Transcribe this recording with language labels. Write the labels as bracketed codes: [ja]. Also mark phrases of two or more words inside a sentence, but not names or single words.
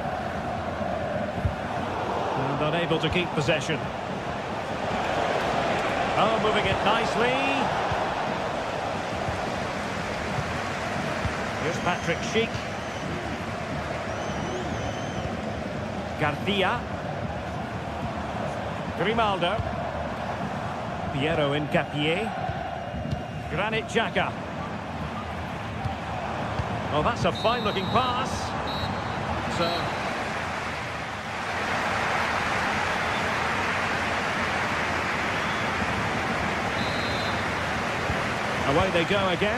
[en] And unable to keep possession. Oh, moving it nicely. Here's Patrick Schick. Garcia. Grimaldo. Piero Incapié. Granit Xhaka. Oh, that's a fine-looking pass. So... away they go again.